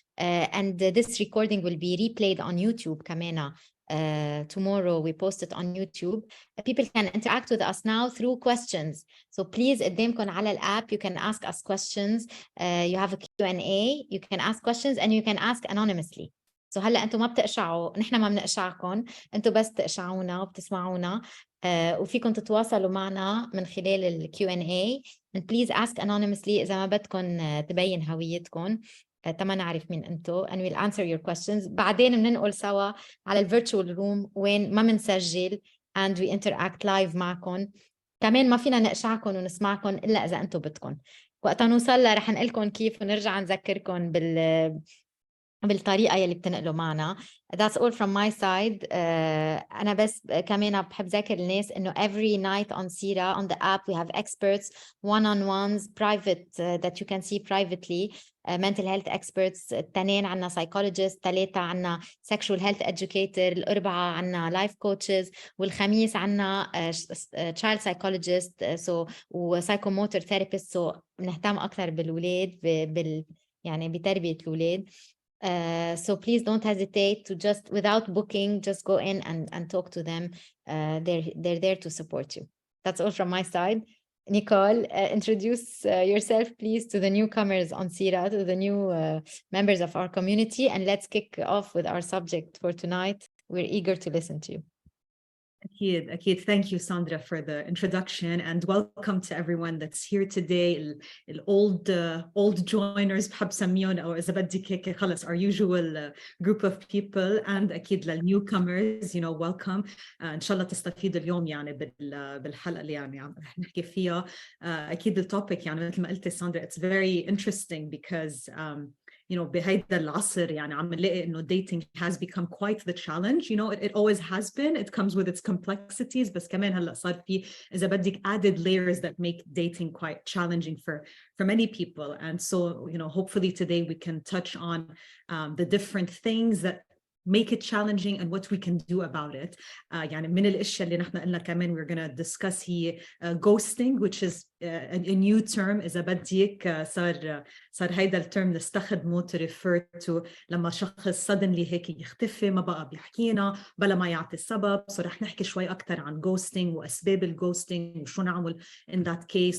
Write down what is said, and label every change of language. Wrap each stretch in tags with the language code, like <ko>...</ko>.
<en>And this recording will be replayed on YouTube</en> <ar>كمان.</ar> <en>Tomorrow we post it on YouTube. People can interact with us now through questions. So please</en> <ar>قدامكم على الapp,</ar> <en>you can ask us questions. You have a Q&A, you can ask questions and you can ask anonymously.</en> <ar>So هلا انتم ما بتقشعوا، نحن ما بنقشعكم، انتم بس تقشعونا وبتسمعونا. وفيكم تتواصلوا معنا من خلال ال Q&A.</ar> <en>And please ask anonymously</en> <ar>إذا ما بدكم تبين هويتكم. تما نعرف مين انتو.</ar> <en>And we'll answer your questions.</en> <ar>بعدين بننقل سوا على ال</ar> <en>virtual room</en> <ar>وين ما بنسجل</ar> <en>and we interact live</en> <ar>معكم. كمان ما فينا نقشعكم ونسمعكم إلا إذا انتو بدكم. وقتا نوصل رح نقلكم كيف ونرجع نذكركم بالطريقة يلي بتنقلوا معنا.</ar> <en>That's all from my side.</en> <ar>أنا بس كمان بحب ذاكر الناس إنه</ar> <en>every night on Sira on the app we have experts, one-on-ones, private that you can see privately. Mental health experts.</en> <ar>التنين عنا psychologists. ثلاثة عنا</ar> <en>sexual health educator.</en> <ar>الأربعة عنا</ar> <en>life coaches.</en> <ar>والخميس عنا</ar> <en>child psychologist</en> <ar>و</ar> <en>psychomotor therapist.</en> <ar>So بنهتم أكثر بالولاد يعني بتربية الولاد.</ar> <en>So please don't hesitate to just, without booking, just go in and talk to them. They're there to support you. That's all from my side. Nicole, introduce yourself, please, to the newcomers on Sira, to the new members of our community, and let's kick off with our subject for tonight. We're eager to listen to you.</en> <ar>أكيد.</ar> <en>Thank you, Sandra, for the introduction, and welcome to everyone that's here today. Old joiners</en> <ar>بحب سميهم، أو إذا بدك هيك خلص</ar> <en>our usual group of people, and</en> <ar>أكيد للnewcomers,</ar> <en>welcome.</en> <ar>إن شاء الله تستفيدوا اليوم يعني بالحلقة اللي يعني رح نحكي فيها. أكيد التوبيك يعني مثل ما قلتي ساندرا,</ar> <en>it's very interesting because</en> <ar>بهيدا العصر يعني عم نلاقي إنه</ar> <en>dating has become quite the challenge. It always has been. It comes with its complexities.</en> <ar>بس كمان هلا صار في إذا بدك</ar> <en>added layers that make dating quite challenging for many people. And so hopefully today we can touch on the different things that make it challenging and what we can do about it.</en> <ar>يعني من الاشياء اللي نحن قلنا كمان</ar> <en>we're going to discuss</en> <ar>هي</ar> <en>ghosting, which is a new term.</en> <ar>إذا بديك صار هيدا الترم نستخدمه</ar> <en>to refer to</en> <ar>لما شخص</ar> <en>suddenly</en> <ar>هيك يختفي، ما بقى بيحكينا بلا ما يعطي السبب. So رح نحكي شوي أكتر عن ghosting وأسباب الghosting وشو نعمل</ar> <en>in that case.</en>